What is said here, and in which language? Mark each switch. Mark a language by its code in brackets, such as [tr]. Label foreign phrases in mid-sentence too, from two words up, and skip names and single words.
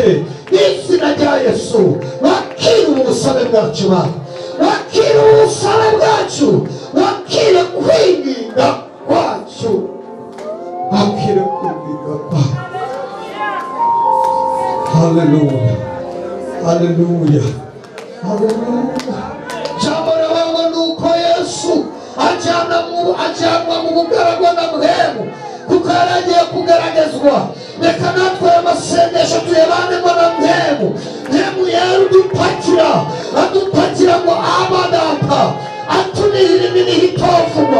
[rn] Izina rya Yesu, wakire ubusabe bwacu Baba, wakire ubusabe bwacu, wakire kwinginga kwacu, wakire kwinginga kwacu. Haleluya, haleluya, haleluya. Jambo ravuga nuko Yesu ajyanwa mu bugaragwa na Mpwemu, kuko yaragiye kugaragazwa. Reka natwe amasengesho tuyabanemo na Mpwemu. Mpwemu adupakira ngo Aba Data, atunihira iminiho itavugwa.